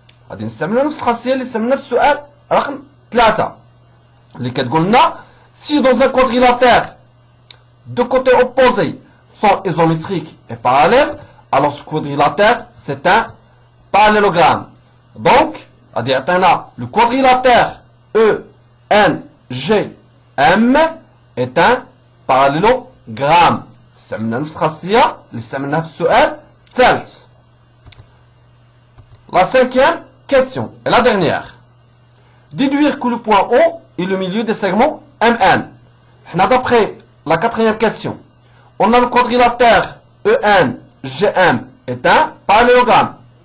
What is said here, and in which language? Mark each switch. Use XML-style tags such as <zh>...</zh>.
<ar>غادي نستعملوا نفس الخاصية اللي استعملنا في السؤال رقم 3 اللي كتقول لنا</ar> <fr>si dans un quadrilatère deux côtés opposés sont isométriques et parallèles, alors ce quadrilatère c'est un parallélogramme. Donc</fr> <ar>غادي يعطينا</ar> <fr>le quadrilatère ENGM est un parallélogramme.</fr> <ar>استعملنا نفس الخاصية اللي استعملناها في السؤال الثالث.</ar> <fr>La cinquième question et la dernière. Déduire que le point O est le milieu des segments MN. D'après la quatrième question, on a le quadrilatère ENGM est un parallélogramme.</fr>